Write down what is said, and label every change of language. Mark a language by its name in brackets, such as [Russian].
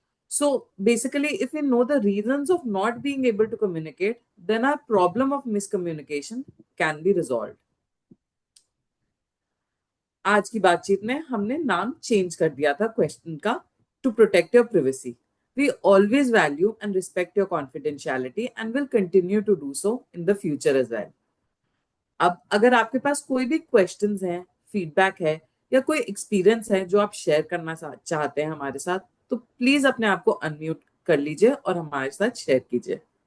[English] So basically, if we know the reasons of not being able to communicate, then our problem of miscommunication can be resolved. [Hindi] आज की बातचीत में हमने नाम change कर दिया था क्वेश्चन का, [English] To protect your privacy. We always value and respect your confidentiality and will continue to do so in the future as well. [Hindi] अब अगर आपके पास कोई भी क्वेश्चंस हैं, फीडबैक है या कोई एक्सपीरियंस है जो आप शेयर करना चाहते हैं हमारे साथ, तो प्लीज अपने आप को अनम्यूट कर लीजिए और हमारे साथ शेयर कीजिए।